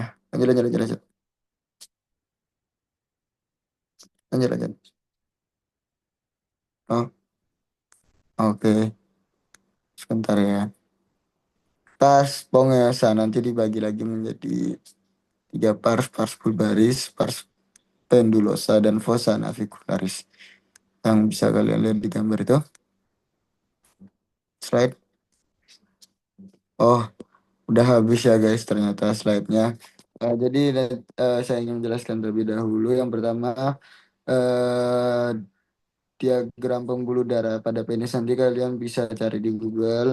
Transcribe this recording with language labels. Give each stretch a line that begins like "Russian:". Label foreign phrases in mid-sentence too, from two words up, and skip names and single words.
Indonesian: Lanjut, lanjut, lanjut, lanjut. Lanjut, lanjut. Oh, oke. Sebentar ya. Pars spongiosa nanti dibagi lagi menjadi tiga pars, pars bulbaris, pars pendulosa, dan fossa navicularis. Yang bisa kalian lihat di gambar itu. Slide. Oh, udah habis ya guys ternyata slide-nya. Jadi saya ingin menjelaskan terlebih dahulu. Yang pertama, eh, diagram pembuluh darah pada penis nanti kalian bisa cari di Google.